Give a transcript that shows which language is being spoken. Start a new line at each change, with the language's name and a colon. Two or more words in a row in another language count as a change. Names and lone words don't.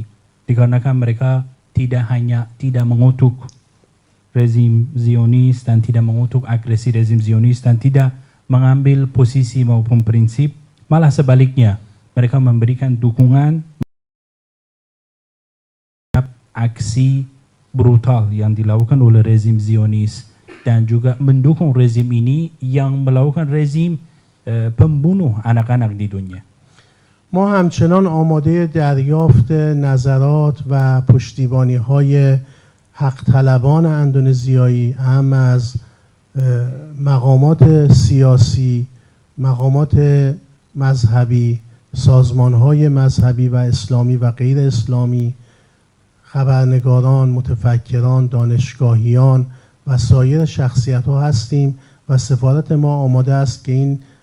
Indonesian: Dikarenakan mereka tidak mengutuk rezim Zionis dan tidak mengutuk agresi rezim Zionis dan tidak mengambil posisi maupun prinsip, malah sebaliknya mereka memberikan dukungan aksi brutal yang dilakukan oleh rezim Zionis dan juga mendukung rezim ini yang melakukan rezim pembunuh anak-anak di dunia.
Persian: ما همچنان آماده دریافت نظرات و پشتیبانی‌های حق طلبان اندونزیایی، هم از مقامات سیاسی، مقامات مذهبی، سازمان‌های مذهبی و اسلامی و غیر اسلامی، خبرنگاران، متفکران، دانشگاهیان و سایر شخصیت‌ها هستیم و سفارت ما آماده است که این